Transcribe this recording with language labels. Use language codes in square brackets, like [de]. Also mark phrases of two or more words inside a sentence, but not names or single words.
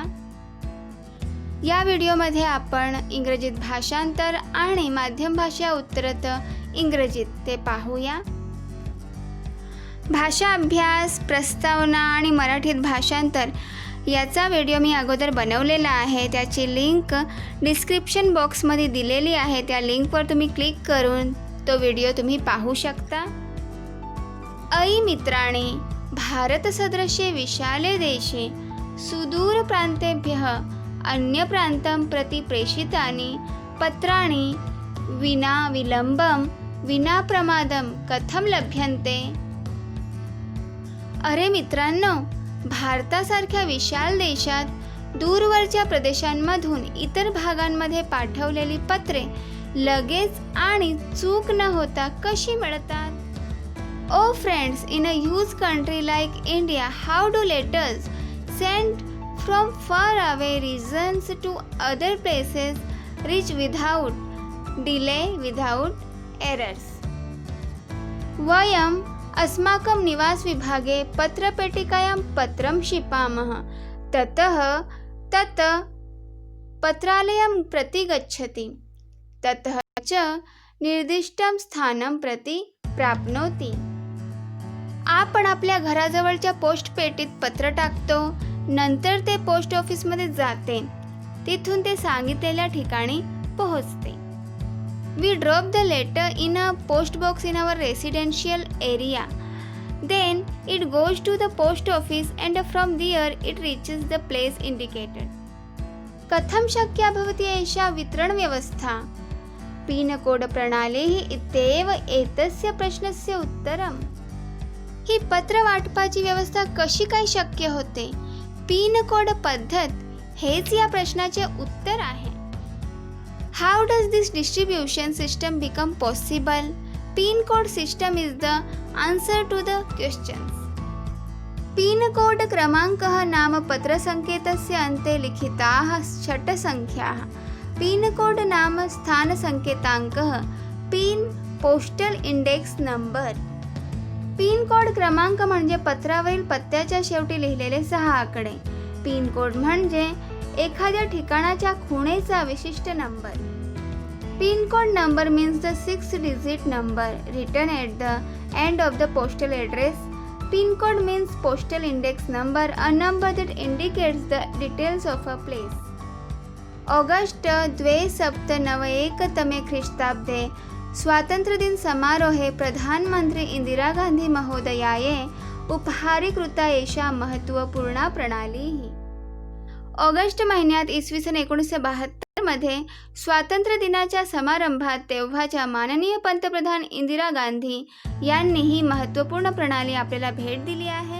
[mr] या व्हिडिओमध्ये आपण इंग्रजीत भाषांतर आणि माध्यम भाषा उत्तरत इंग्रजीत ते पाहूया. भाषा अभ्यास, प्रस्तावना आणि मराठीत भाषांतर याचा व्हिडिओ मी अगोदर बनवलेला आहे. त्याची लिंक डिस्क्रिप्शन बॉक्समध्ये दिलेली आहे. त्या लिंकवर तुम्ही क्लिक करून तो व्हिडिओ तुम्ही पाहू शकता. [sa] ऐ मित्राणि, भारतसदृशे विशाले देशे सुदूर प्रान्तेभ्यः अन्य प्रान्तं प्रति प्रेषितानि पत्राणि विना विलंबं विना प्रमादं कथं लभ्यन्ते. [mr] अरे मित्रांनो, भारतासारख्या विशाल देशात दूरवरच्या प्रदेशांमधून इतर भागांमध्ये पाठवलेली पत्रे लगेच आणि चूक न होता कशी मिळतात. [en] O friends, in a huge country like India, how do letters send from far away regions to other places reach without delay, without errors. [sa] वयम् अस्माकं निवासविभागे पत्रपेटिकायां पत्रं क्षिपामः. ततः तत् पत्रालयं प्रति गच्छति. ततः च निर्दिष्टं स्थानं प्रति प्राप्नोति. [mr] आपण आपल्या घराजवळच्या पोस्ट पेटीत पत्र टाकतो. नंतर ते पोस्ट ऑफिसमध्ये जाते. तिथून ते सांगितलेल्या ठिकाणी पोहोचते. [en] We drop the letter in a post box in our residential area. Then it goes to the post office and from there it reaches the place indicated. [sa] कथं शक्या भवति एषा वितरणव्यवस्था? पिनकोड प्रणाली इत्येव एतस्य प्रश्नस्य उत्तरम्. [mr] ही पत्र वाटपाची व्यवस्था कशी काय शक्य होते? पिनकोड पद्धत हेच या प्रश्नाचे उत्तर आहे. [en] How does this distribution system become possible? Pincode system is the answer to the questions. [sa] पिनकोड क्रमाङ्कः नाम पत्रसङ्केतस्य अन्ते लिखिताः षट्सङ्ख्याः. पिनकोड नाम स्थानसङ्केताङ्कः. [en] PIN postal index number. [mr] पिनकोड क्रमांक म्हणजे पत्रावरील पत्त्याच्या शेवटी लिहिलेले 6 आकडे. पिनकोड म्हणजे एखाद्या ठिकाणाच्या खुणेचा विशिष्ट नंबर. [en] Pincode number means the 6 digit number written at the end of the postal address. Pincode means postal index number, a number that indicates the details of a place. [sa] ऑगस्ट 2791 तमे ख्रिस्ताब्दे स्वातंत्र्यदिन समारोहे प्रधानमंत्री इंदिरा गांधी महोदयाये उपहारीकृता एषा महत्त्वपूर्णा प्रणाली. [mr] ऑगस्ट महिन्यात इसवी सन 1972 मध्ये स्वातंत्र्य दिनाच्या समारंभात तेव्हाच्या माननीय पंतप्रधान इंदिरा गांधी यांनी ही महत्त्वपूर्ण प्रणाली आपल्याला भेट दिली आहे.